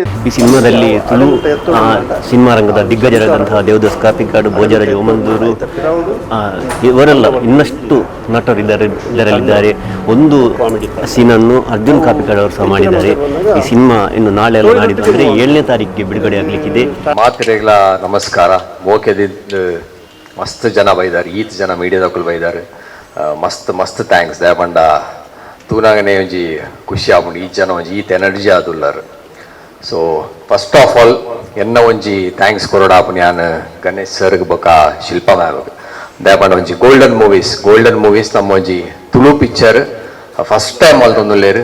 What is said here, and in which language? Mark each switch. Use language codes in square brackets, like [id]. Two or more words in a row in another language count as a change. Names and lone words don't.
[kn] ಈ ಸಿನಿಮಾದಲ್ಲಿ ತುಳು ಸಿನಿಮಾ ರಂಗದ ದಿಗ್ಗಜರಾದಂತಹ ದೇವದಾಸ್ ಕಾರ್ತಿಕಾಡು, ಭೋಜರಾಜ್ ಓಮಂದೂರು ಇವರೆಲ್ಲ ಇನ್ನಷ್ಟು ನಟರು ಇದರಲ್ಲಿದ್ದಾರೆ. ಒಂದು ಸೀನನ್ನು ಅರ್ಜುನ್ ಕಾಪಿಕಾಡ್ ಅವರು ಸಹ ಮಾಡಿದ್ದಾರೆ. ಈ ಸಿನಿಮಾ ಇನ್ನು ನಾಳೆ ಎಲ್ಲ ನಾಡಿದ್ದು ಅಂದರೆ 7ನೇ ತಾರೀಕಿಗೆ ಬಿಡುಗಡೆ ಆಗಲಿಕ್ಕಿದೆ. [tcy] ಮಾತಿರೆಗ್ಲ ನಮಸ್ಕಾರ. ಮೋಕೆದಿದ್ದು ಮಸ್ತ್ ಜನ ಬೈದಾರೆ, ಈತ್ ಜನ ಮೀಡಿಯಾದಕ್ಕೂ ಬೈದಾರೆ. ಮಸ್ತ್ ಮಸ್ತ್ ಥ್ಯಾಂಕ್ಸ್ ದಯಪಂಡ ತೂನಾಗನೆ ಒಂಜಿ ಖುಷಿ ಆಗ್ಬಿಟ್ಟು ಈ ಜನ ಒಂಜಿ ಈತ್ ಎನರ್ಜಿ ಆದುಲ್ಲಾರು. ಸೊ [en] first of all [tcy] ಎನ್ನ ಒಂಜಿ ಥ್ಯಾಂಕ್ಸ್ ಕೊರೋಡಾಪು ನಾನು ಗಣೇಶ್ ಸರ್ಗೆ ಬೊಕ ಶಿಲ್ಪಾ ಮ್ಯಾಮ್ಗೆ ದಯಪಂಡ ಒಂಜಿ ಗೋಲ್ಡನ್ ಮೂವೀಸ್ ನಮ್ಮ ಒಂಜಿ ತುಳು ಪಿಕ್ಚರ್ [en] first time [tcy] ಮಲ್ತೊಂದುಲ್ಲೇರು.